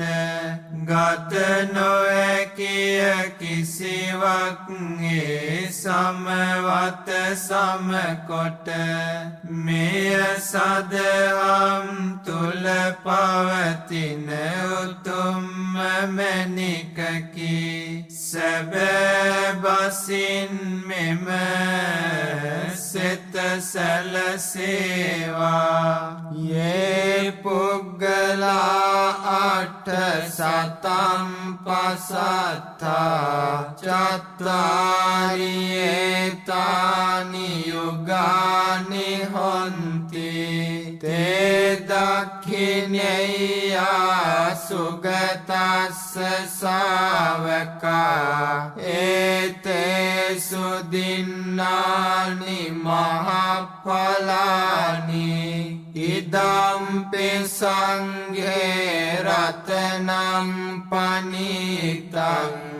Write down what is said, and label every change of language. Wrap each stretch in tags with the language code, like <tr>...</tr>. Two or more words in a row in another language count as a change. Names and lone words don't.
<si>ගත නොහැකිය කිසිවක් ඒ සමවත සමකොට මෙය සදහම් තුල පවතින උතුම්ම මැණිකකි සැබෑ බසින් මෙම සිත සැලසේවා</si> <pi>යේ පුග්ගලා අට සතම් පසත්තා චත්තාරි ඒතානි යුගානි හොන්ති තේ දක්ඛිනේයා සුගතස්ස ශාවකා ඒතේසු දින්නානි මහඵලානි ඉදම්පි සංඝේ රතනම් පනිතං</pi>